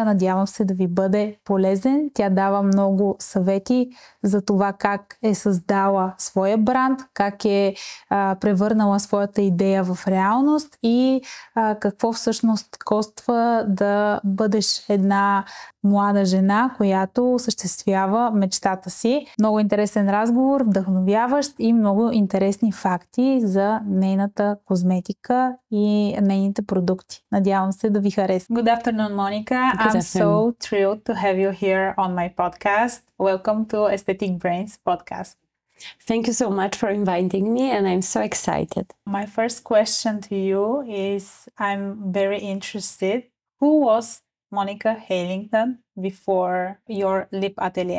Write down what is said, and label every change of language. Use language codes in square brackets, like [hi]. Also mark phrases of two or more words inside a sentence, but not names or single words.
[bg] Надявам се да ви бъде полезен. Тя дава много съвети за това как е създала своя бранд, как е превърнала своята идея в реалност и какво всъщност коства да бъдеш една млада жена, която осъществява мечтата си. Много интересен разговор, вдъхновяващ и много интересни факти за нейната козметика и нейните продукти. Надявам се да ви хареса. [en] Good afternoon, Monica. I'm so thrilled to have you here on my podcast. Welcome to Aesthetic Brains podcast. Thank you so much for inviting me, and I'm so excited. My first question to you is, I'm very interested. Who was Monica Hейлигман before your lip atelier?